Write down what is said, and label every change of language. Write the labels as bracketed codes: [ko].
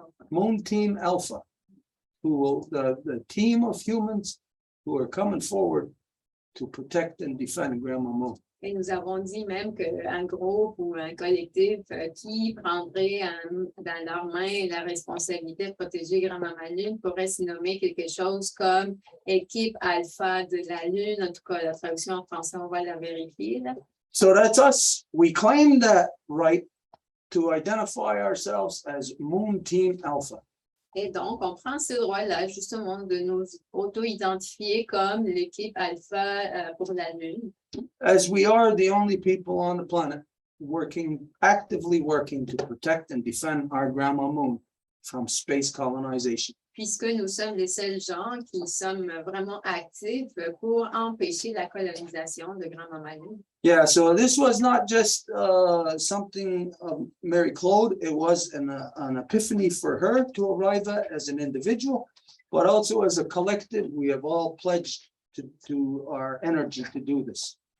[en] Moon Team Alpha, who will the team of humans who are coming forward to protect and defend Grandma Moon. [fr] Et nous avons dit même qu'un groupe ou un collectif qui prendrait dans leurs mains la responsabilité de protéger Grand-Maman Lune pourrait se nommer quelque chose comme équipe alpha de la Lune. En tout cas, la traduction en français, on va la vérifier. Là. [en] So that's us. We claim that right to identify ourselves as Moon Team Alpha. [fr] Et donc, on prend ce droit-là justement de nous auto-identifier comme l'équipe alpha pour la Lune. [en] As we are the only people on the planet actively working to protect and defend our Grandma Moon from space colonization. [fr] Puisque nous sommes les seuls gens qui sommes vraiment actifs pour empêcher la colonisation de Grand-Maman Lune. [en] Yeah, so this was not just something of Mary Claude, it was an epiphany for her to arrive at as an individual, but also as a collective, we have all pledged to our energy to do this.